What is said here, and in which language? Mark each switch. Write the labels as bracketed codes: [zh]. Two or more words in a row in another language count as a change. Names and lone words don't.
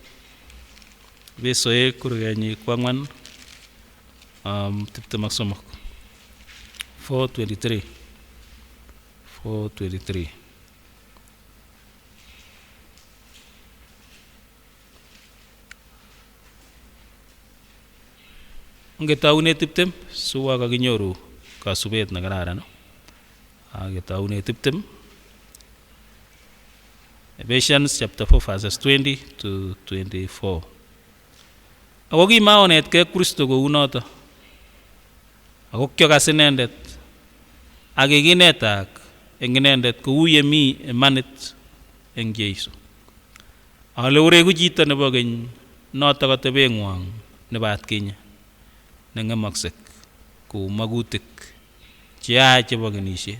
[kln] Ebesoek kurgenyi 4:23. 4:23. Ngetaune 20 suwa kakinyoru kasubet nekararan. Ngetaune 20. [en] Ephesians chapter 4 verses 20 to 24. [kln] Ako kimaonetkei Kristo kou noto. Ako kyokas inendet ak kikinetak eng inendet kou yemi imanit eng Jeiso. Ale uregu chito nebo keny noto katebeng'wang nebo atkinye neng'emaksek kou magutik cheyaach chebo kenisiet.